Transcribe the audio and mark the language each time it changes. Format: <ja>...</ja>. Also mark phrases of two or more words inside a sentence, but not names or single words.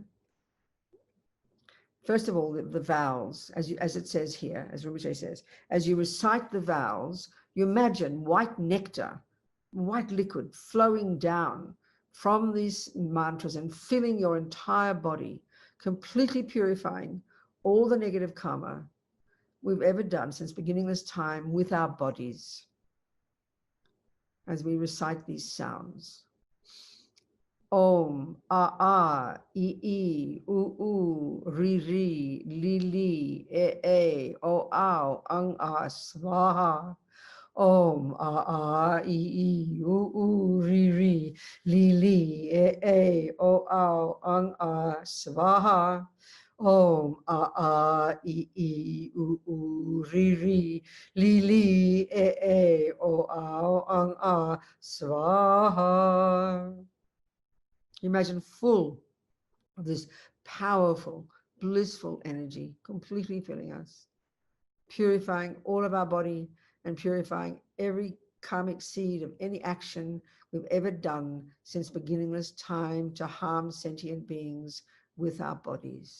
<en>First of all, the vowels, as it says here, as Rinpoche says, as you recite the vowels, you imagine white nectar, white liquid flowing down from these mantras and filling your entire body, completely purifying all the negative karma we've ever done since beginning this time with our bodies. As we recite these sounds.</en> <sa>Om, a, I, u, ri, li, e, o, au, ang, svaha. Om, a, I, u, ri, li, e, o, au, ang, svaha. Om, a, I, u, ri, li, e, o, au, ang, svaha.</sa> <en>Imagine full of this powerful, blissful energy, completely filling us, purifying all of our body and purifying every karmic seed of any action we've ever done since beginningless time to harm sentient beings with our bodies.</en>